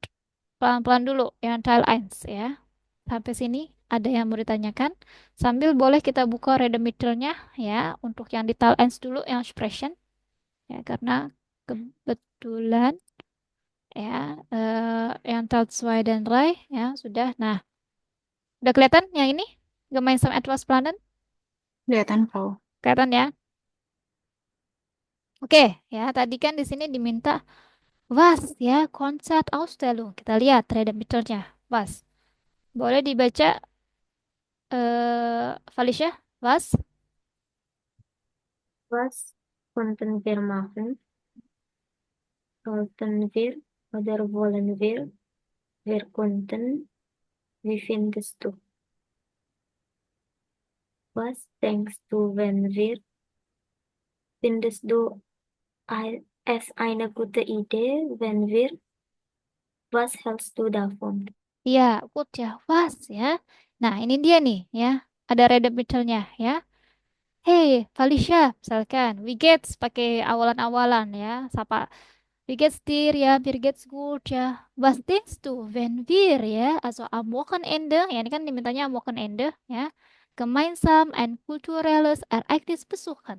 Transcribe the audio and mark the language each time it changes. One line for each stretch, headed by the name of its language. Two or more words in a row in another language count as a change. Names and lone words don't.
Indonesian: Pelan-pelan dulu yang trial 1 ya. Sampai sini ada yang mau ditanyakan? Sambil boleh kita buka reader ya untuk yang di trial 1 dulu yang expression ya karena kebetulan ya yang Tatswai dan Rai ya sudah. Nah, udah kelihatan yang ini?
German: Gemeinsam etwas planen?
Indonesian: Kelihatan, Frau. Kelihatan ya? Oke, ya tadi kan di sini diminta was ya, Ausstellung. Kita lihat reader was. Boleh dibaca Felicia?
German: Was? Was konnten wir machen? Sollten wir oder wollen wir? Wir konnten. Wie findest du? Was denkst du, wenn wir? Findest du es eine gute Idee, wenn wir? Was hältst du davon?
Indonesian: Iya, good ya, was ya. Nah, ini dia nih ya. Ada reader ya. Hey, Felicia, misalkan, we gets pakai awalan-awalan ya, sapa
German: wie geht's dir
Indonesian: ya,
German: mir geht's gut
Indonesian: ya.
German: Was denkst du, wenn wir ya, also am Wochenende,
Indonesian: ya ini kan dimintanya
German: am Wochenende
Indonesian: ya,
German: gemeinsam ein kulturelles Ereignis besuchen.